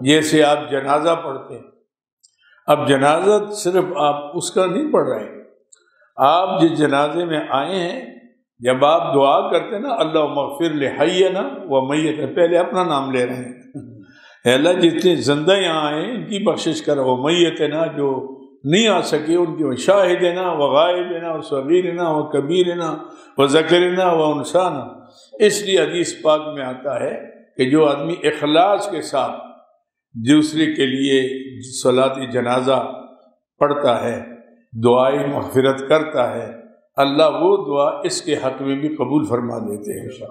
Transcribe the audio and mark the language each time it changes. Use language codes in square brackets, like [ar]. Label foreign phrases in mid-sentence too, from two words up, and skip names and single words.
[ur] جیسے آپ جنازہ پڑھتے ہیں، اب جنازہ صرف آپ اس کا نہیں پڑھ رہے، آپ جس جنازے میں آئے ہیں، جب آپ دعا کرتے ہیں نا [ar] اللہم اغفر لحینا و میتنا، [ur] پہلے اپنا نام لے رہے ہیں، اے اللہ جتنے زندہ یہاں آئے ان کی بخشش کر، [ar] و میتنا [ur] جو نہیں آ سکے ان کی، [ar] شاہدنا و غائبنا و صغیرنا و کبیرنا و ذکرنا و انسانا۔ [ur] اس لیے حدیث پاک میں آتا ہے کہ جو آدمی اخلاص کے ساتھ دوسرے کے لیے صلاۃ جنازہ پڑھتا ہے، دعائیں مغفرت کرتا ہے، اللہ وہ دعا اس کے حق میں بھی قبول فرما دیتے ہیں۔